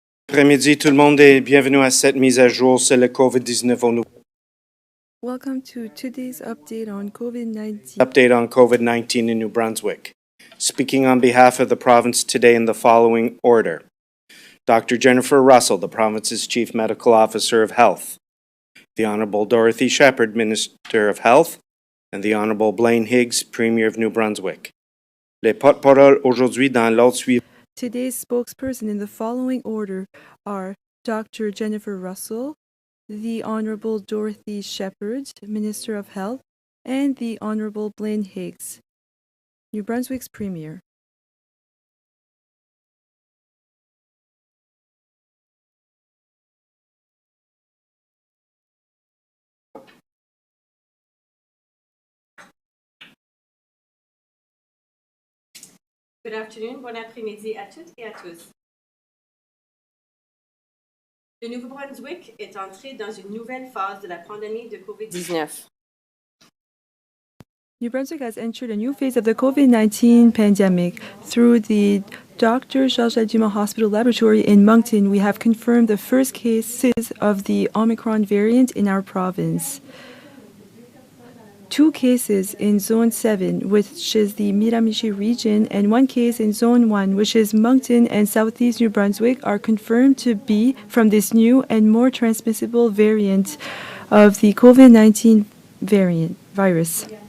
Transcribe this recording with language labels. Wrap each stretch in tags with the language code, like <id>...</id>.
<fr>Après-midi, tout le monde et bienvenue à cette mise à jour sur le COVID-19 au</fr> <en>Welcome to today's update on COVID-19. update on COVID-19 in New Brunswick. Speaking on behalf of the province today in the following order. Dr. Jennifer Russell, the province's Chief Medical Officer of Health. The Honorable Dorothy Shepherd, Minister of Health, and the Honorable Blaine Higgs, Premier of New Brunswick.</en> <fr>Les porte-paroles aujourd'hui dans l'ordre suivant.</fr> <en>Today's spokesperson in the following order are Dr. Jennifer Russell, the Honorable Dorothy Shepherd, Minister of Health, and the Honorable Blaine Higgs, New Brunswick's Premier. Good afternoon,</en> <fr>bon après-midi à toutes et à tous. Le Nouveau-Brunswick est entré dans une nouvelle phase de la pandémie de COVID-19.</fr> <en>New Brunswick has entered a new phase of the COVID-19 pandemic. Through the Dr. Charles Dumas Hospital Laboratory in Moncton, we have confirmed the first cases of the Omicron variant in our province. 2 cases in Zone 7, which is the Miramichi region, and 1 case in Zone 1, which is Moncton and Southeast New Brunswick, are confirmed to be from this new and more transmissible variant of the COVID-19 virus.</en>